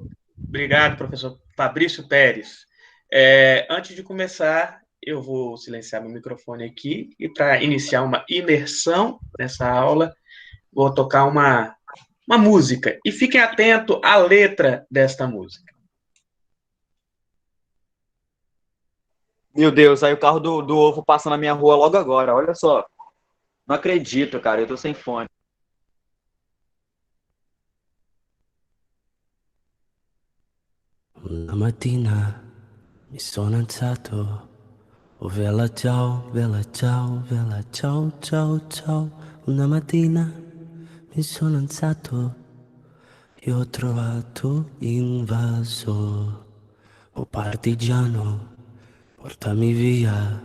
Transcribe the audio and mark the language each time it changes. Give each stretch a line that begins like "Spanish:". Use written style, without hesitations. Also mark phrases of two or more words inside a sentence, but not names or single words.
Portuguese: Obrigado, professor Fabrício Pérez. Antes de começar, eu vou silenciar meu microfone aqui, e para iniciar uma imersão nessa aula, vou tocar uma música. E fiquem atentos à letra desta música. Meu Deus, aí o carro do ovo passa na minha rua logo agora, olha só. Não acredito, cara, eu tô sem fone.
Italian: Una mattina mi sono alzato, oh bella ciao, bella ciao, bella ciao, ciao, ciao. Una mattina mi sono alzato e ho trovato invaso, oh partigiano, portami via.